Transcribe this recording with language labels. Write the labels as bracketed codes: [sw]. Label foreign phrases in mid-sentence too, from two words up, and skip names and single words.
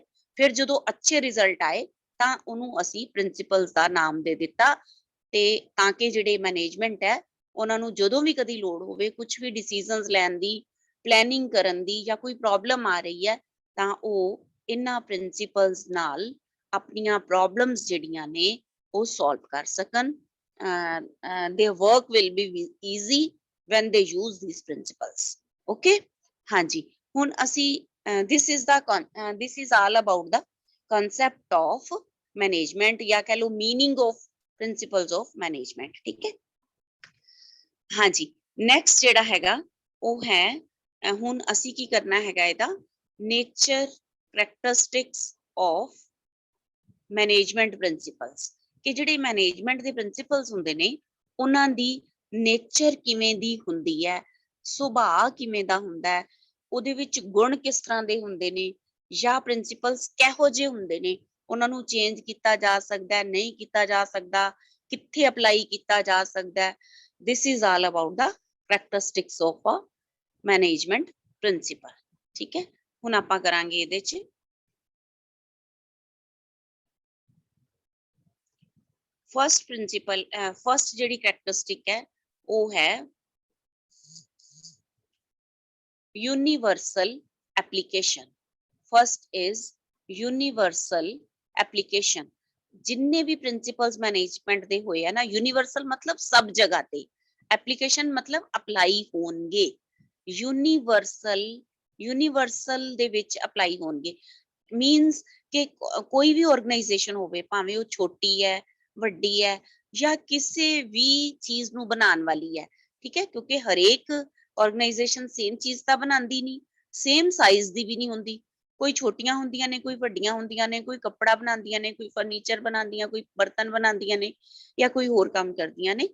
[pa] ਫਿਰ ਜਦੋਂ ਅੱਛੇ ਰਿਜ਼ਲਟ ਆਏ ਤਾਂ ਉਹਨੂੰ ਅਸੀਂ ਪ੍ਰਿੰਸੀਪਲਸ ਦਾ ਨਾਮ ਦੇ ਦਿੱਤਾ, ਤੇ ਤਾਂ ਕਿ ਜਿਹੜੇ ਮੈਨੇਜਮੈਂਟ ਹੈ ਉਹਨਾਂ ਨੂੰ ਜਦੋਂ ਵੀ ਕਦੀ ਲੋੜ ਹੋਵੇ ਕੁਝ ਵੀ ਡਿਸੀਜਨਸ ਲੈਣ ਦੀ, ਪਲੈਨਿੰਗ ਕਰਨ ਦੀ, ਜਾਂ ਕੋਈ ਪ੍ਰੋਬਲਮ ਆ ਰਹੀ ਹੈ ਤਾਂ ਉਹ ਇਹਨਾਂ ਪ੍ਰਿੰਸੀਪਲਸ ਨਾਲ ਆਪਣੀਆਂ ਪ੍ਰੋਬਲਮਸ ਜਿਹੜੀਆਂ ਨੇ ਉਹ ਸੋਲਵ ਕਰ ਸਕਣ। [en] their work will be easy when they use these principles, okay। [pa] ਹਾਂਜੀ, ਹੁਣ ਅਸੀਂ [en] this is all about the concept of management, [pa] ਜਾਂ ਕਹ ਲਓ [en] meaning of principles of management, [pa] ਠੀਕ ਹੈ। ਹਾਂਜੀ, ਨੈਕਸਟ ਜਿਹੜਾ ਹੈਗਾ ਉਹ ਹੈ ਹੁਣ ਅਸੀਂ ਕੀ ਕਰਨਾ ਹੈਗਾ, ਇਹਦਾ [en] nature characteristics of management [pa] ਪ੍ਰਿੰਸੀਪਲਸ, ਕਿ ਜਿਹੜੇ ਮੈਨੇਜਮੈਂਟ ਦੇ ਪ੍ਰਿੰਸੀਪਲਸ ਹੁੰਦੇ ਨੇ ਉਹਨਾਂ ਦੀ ਨੇਚਰ ਕਿਵੇਂ ਦੀ ਹੁੰਦੀ ਹੈ, ਸੁਭਾਅ ਕਿਵੇਂ ਦਾ ਹੁੰਦਾ ਹੈ, ਉਹਦੇ ਵਿੱਚ ਗੁਣ ਕਿਸ ਤਰ੍ਹਾਂ ਦੇ ਹੁੰਦੇ ਨੇ, ਜਾਂ ਪ੍ਰਿੰਸੀਪਲਸ ਕਿਹੋ ਜਿਹੇ ਹੁੰਦੇ ਨੇ, ਉਹਨਾਂ ਨੂੰ ਚੇਂਜ ਕੀਤਾ ਜਾ ਸਕਦਾ, ਨਹੀਂ ਕੀਤਾ ਜਾ ਸਕਦਾ, ਕਿੱਥੇ ਅਪਲਾਈ ਕੀਤਾ ਜਾ ਸਕਦਾ। [en] This is all about the characteristics of a management principle, [pa] ਠੀਕ ਹੈ। ਹੁਣ ਆਪਾਂ ਕਰਾਂਗੇ ਇਹਦੇ 'ਚ ਫਸਟ ਪ੍ਰਿੰਸੀਪਲ, ਫਸਟ ਜਿਹੜੀ ਕੈਰੈਕਟਰਿਸਟਿਕ ਹੈ ਉਹ ਹੈ [en] universal application। First is universal application। [pa] ਜਿੰਨੇ ਵੀ ਪ੍ਰਿੰਸੀਪਲਸ ਮੈਨੇਜਮੈਂਟ ਦੇ ਹੋਏ ਆ ਨਾ, ਯੂਨੀਵਰਸਲ ਮਤਲਬ ਸਭ ਜਗ੍ਹਾ ਤੇ, ਐਪਲੀਕੇਸ਼ਨ ਮਤਲਬ ਅਪਲਾਈ ਹੋਣਗੇ, ਯੂਨੀਵਰਸਲ ਦੇ ਵਿੱਚ ਅਪਲਾਈ ਹੋਣਗੇ। ਮੀਨਸ ਕਿ ਕੋਈ ਵੀ ਆਰਗੇਨਾਈਜੇਸ਼ਨ ਹੋਵੇ, ਭਾਵੇਂ ਉਹ ਛੋਟੀ ਹੈ, ਵੱਡੀ ਹੈ, ਜਾਂ ਕਿਸੇ ਵੀ ਚੀਜ਼ ਨੂੰ ਬਣਾਉਣ ਵਾਲੀ ਹੈ, ਠੀਕ ਹੈ, ਕਿਉਂਕਿ ਹਰੇਕ ਆਰਗੇਨਾਈਜੇਸ਼ਨ ਸੇਮ ਚੀਜ਼ ਤਾਂ ਬਣਾਉਂਦੀ ਨਹੀਂ, [en] same size [pa] ਦੀ ਵੀ ਨਹੀਂ ਹੁੰਦੀ, ਕੋਈ ਛੋਟੀਆਂ ਹੁੰਦੀਆਂ ਨੇ, ਕੋਈ ਵੱਡੀਆਂ ਹੁੰਦੀਆਂ ਨੇ, ਕੋਈ ਕੱਪੜਾ ਬਣਾਉਂਦੀਆਂ ਨੇ, ਕੋਈ ਫਰਨੀਚਰ ਬਣਾਉਂਦੀਆਂ, ਕੋਈ ਬਰਤਨ ਬਣਾਉਂਦੀਆਂ ਨੇ, ਜਾਂ ਕੋਈ ਹੋਰ ਕੰਮ ਕਰਦੀਆਂ ਨੇ।